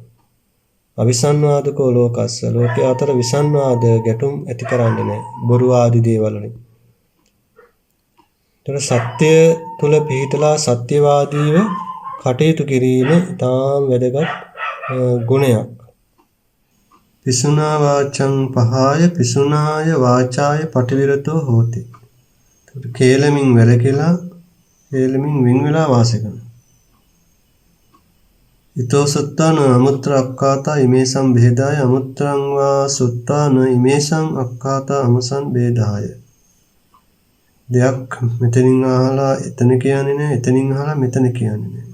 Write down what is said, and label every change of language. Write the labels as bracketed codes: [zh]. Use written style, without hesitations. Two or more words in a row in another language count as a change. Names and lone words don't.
[pi] අවිසන්වාදකෝ ලෝකස්ස [si] ලෝකයේ අතර විසන්වාද ගැටුම් ඇති කරන්නේ නැහැ. බොරු ආදී දේවල් වලින්. ඒතර සත්‍ය තුල පිහිටලා සත්‍යවාදීව කටයුතු කිරීම තාම වැදගත් ගුණයක්. [pi] පිසුනා වාචං පහාය පිසුනාය වාචාය පටිවිරතෝ හෝති. [si] ඒතර කේලමින් වැළකීලා කේලමින් වින් වෙලා වාසය කරනවා. [pi] ඊතෝ සත්තාන අමුත්‍ර අක්ඛාතා ඉමේසං බෙහෙදාය අමුත්‍රං වා සුත්තාන ඉමේසං අක්ඛාතා අමසං බෙදාය. [si] දෙයක් මෙතනින් අහලා එතන කියන්නේ නැහැ, එතනින් අහලා මෙතන කියන්නේ නැහැ.